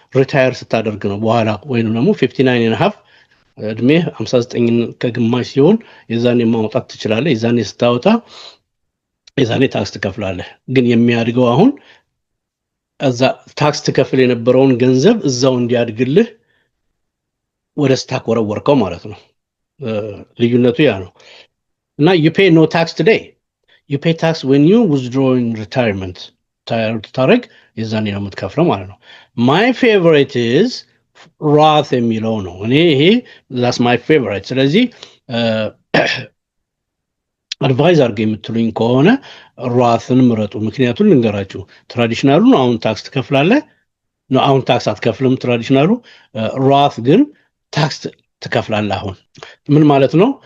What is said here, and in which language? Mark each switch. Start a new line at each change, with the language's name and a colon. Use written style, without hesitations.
Amharic: ሪታየር ስታደርግ ነው። በኋላ ወይንም ደግሞ 59.5 እድሜ 59 ከግማሽ ሲሆን የዛኔ ማውጣት ትችላለህ። የዛኔ ስታወጣ የዛኔ ታክስ ትከፍላለህ። ግን የሚያድገው አሁን እዛ ታክስ ትከፍል የነበረውን ገንዘብ እዛው እንዲያድግልህ ወደ ስታክ ወረወርከው ማለት ነው። ልዩነቱ ያ ነው። እና
English: you pay no tax today. you pay tax when you withdraw in retirement.
Amharic: ታረግ የዛኔ ነው የምትከፍለው ማለት ነው።
English: my favorite is Roth
Amharic: የሚለው ነው። እኔ ይሄ
English: that's my favorite።
Amharic: ስለዚህ አድቫይዝ አድርገ የምትሉኝ ከሆነ ሮትን ምረጡ። ምክንያቱም ልንገራችሁ፣ ትራዲሽናሉን አሁን ታክስ ትከፍላለህ ነው፣ አሁን ታክስ አትከፍልም። ትራዲሽናሉ ሮት ግን ታክስ ትከፍላለህ። አሁን ምን ማለት ነው?